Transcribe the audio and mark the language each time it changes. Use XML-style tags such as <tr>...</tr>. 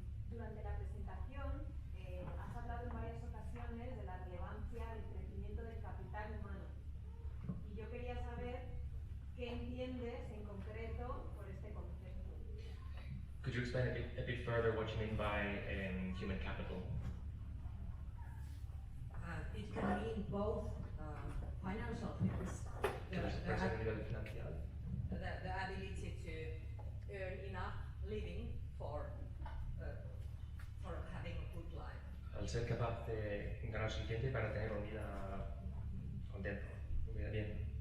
<es>Durante la presentación has hablado en varias ocasiones de la relevancia del crecimiento del capital humano. Y yo quería saber qué entiendes en concreto por este concepto.</es> <en>Could you explain a bit further what you mean by human capital. It can mean both financial things, the ability to earn enough living for having a good life.</en> <es>Al ser capaz de ganar suficiente para tener una vida contenta, una vida bien.</es>